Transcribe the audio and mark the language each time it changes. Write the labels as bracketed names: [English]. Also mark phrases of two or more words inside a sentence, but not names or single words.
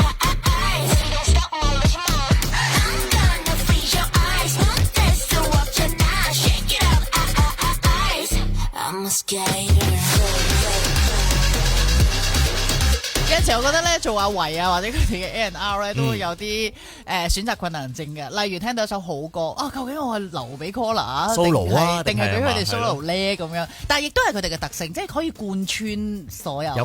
[English] I'm gonna freeze your eyes, [Korean] 못했어 없잖아, [English] shake it up, I'm a skater. [Cantonese] 有陣時我覺得咧做阿維啊，或者佢哋嘅 A&R 咧都會有啲選擇困難症嘅。例如聽到一首好歌啊，究竟我係留俾 Collar solo 啊，定係俾佢哋 solo 咧咁樣？但係亦都係佢哋嘅特性，即係可以貫穿所有。